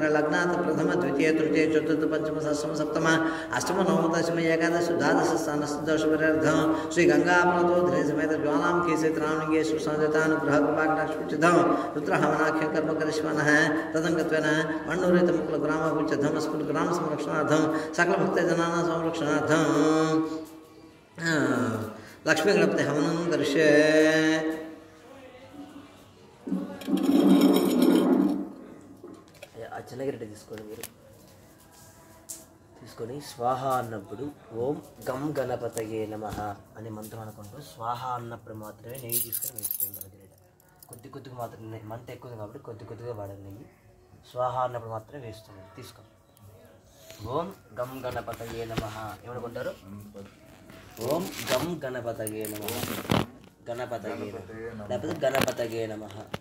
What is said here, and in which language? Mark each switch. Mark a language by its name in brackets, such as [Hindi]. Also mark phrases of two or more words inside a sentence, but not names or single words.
[Sanskrit] लग्नात् प्रथम द्वितीय तृतीय चतुर्थ पंचम षष्ठम सप्तम अष्टम नवम दशम एकादश द्वादश स्थानस्य दोष परिहारार्थं श्री गंगा प्रणतो धरे समेत ज्वालां केशत्राणिगे सुसंजतानुग्रह कृपाकटाक्षपुच्छितं रुद्रहवनाख्यं कर्म करिष्मनः तदंगत्वेन मण्डूरित मुकुल ग्राम धर्मस्कुल ग्राम संरक्षणार्थं सकल भक्त जनानां संरक्षणार्थं लक्ष्मी गणपति हवनं करिष्ये [Telugu] చిన్నగిరెడ్డి తీసుకోండి మీరు తీసుకొని స్వాహ అన్నప్పుడు [Sanskrit] ओं गं गणपतये नमः [Telugu] అనే మంత్రం అనుకుంటూ స్వాహ అన్నప్పుడు మాత్రమే నెయ్యి తీసుకొని వేసుకోండి మనగిరెడ్డి కొద్ది కొద్దిగా మాత్రమే మంట ఎక్కువ కాబట్టి కొద్ది కొద్దిగా వాడండి నెయ్యి స్వాహ అన్నప్పుడు మాత్రమే వేస్తుంది తీసుకోండి [Sanskrit] ओं गं गणपतये नमः [Telugu] ఏమనుకుంటారు [Sanskrit] ओं गं गणपतये नमः [Telugu] గణపతయే లేకపోతే [Sanskrit] गणपतये नमः